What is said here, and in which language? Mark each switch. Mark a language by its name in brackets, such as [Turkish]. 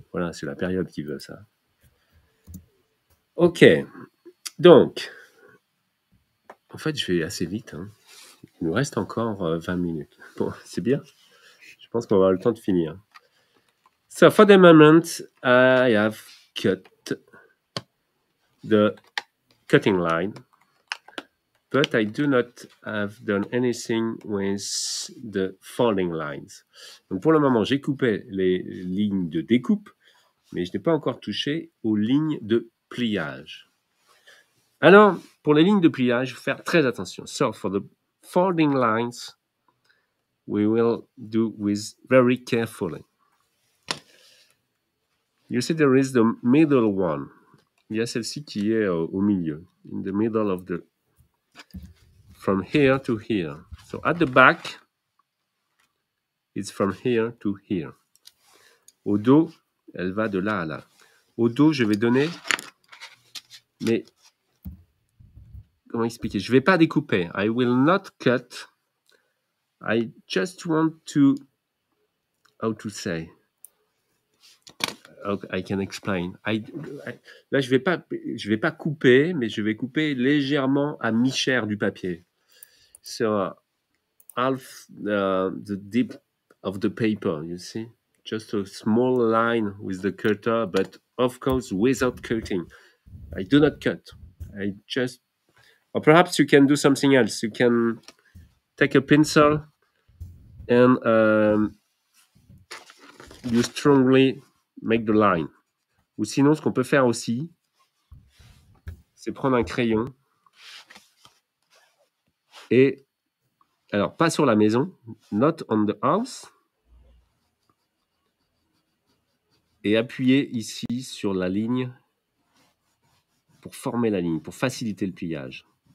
[French] Voilà, c'est la période qui veut ça. Ok. Donc, en fait, je vais assez vite. Hein. Il nous reste encore 20 minutes. Bon, c'est bien. Je pense qu'on va avoir le temps de finir. [English] So, for the moment, I have cut the cutting line, but I do not have done anything with the folding lines. [French] Donc, pour le moment, j'ai coupé les lignes de découpe, mais je n'ai pas encore touché aux lignes de pliage. Alors, pour les lignes de pliage, il faut faire très attention. [English] So, for the folding lines, we will do with very carefully. You see, there is the middle one. [French] Il y a celle-ci qui est au milieu. [English] In the middle of the... From here to here. So, at the back, it's from here to here. [French] Au dos, elle va de là à là. Au dos, je vais donner... Mais... Comment expliquer? Je ne vais pas découper. [English] I will not cut. I just want to... How to say? I can explain. [French] Là, je vais pas couper, mais je vais couper légèrement à mi-chair du papier. [English] So, half the dip of the paper, you see? Just a small line with the cutter, but of course, without cutting. I do not cut. I just... Or perhaps you can do something else. You can take a pencil and you strongly make the line. [French] Ou sinon, ce qu'on peut faire aussi, c'est prendre un crayon et, alors pas sur la maison, [English] not on the house, [French] et appuyer ici sur la ligne pour former la ligne, pour faciliter le pliage.